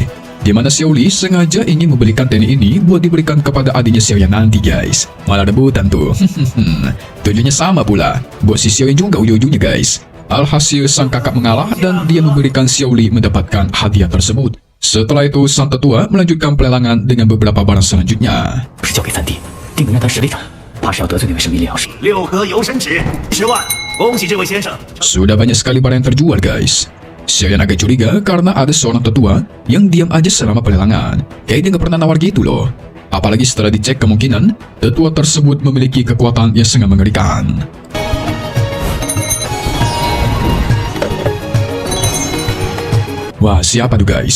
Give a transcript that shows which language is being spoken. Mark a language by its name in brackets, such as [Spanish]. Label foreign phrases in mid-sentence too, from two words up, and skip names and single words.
[Indonesian] Di mana Xiao Li sengaja ingin membelikan teknik ini buat diberikan kepada adiknya Xiao Yan nanti guys. Malah rebutan tuh. Tujuannya sama pula, buat si Xiao Yan juga ujung-ujungnya guys. Alhasil sang kakak mengalah dan dia memberikan Xiao Li mendapatkan hadiah tersebut. Setelah itu sang tetua melanjutkan pelelangan dengan beberapa barang selanjutnya. [Chinese] 不是交给三弟，定能让他实力场，怕是要得罪那位神秘炼药师。六合游神尺10万，恭喜这位先生。 [Indonesian] Sudah banyak sekali barang yang terjual guys. Xiao Yan agak curiga karena ada seorang tetua yang diam aja selama pelelangan. Kayak dia gak pernah nawar gitu loh. Apalagi setelah dicek kemungkinan tetua tersebut memiliki kekuatan yang sangat mengerikan. Wah, siapa tuh guys?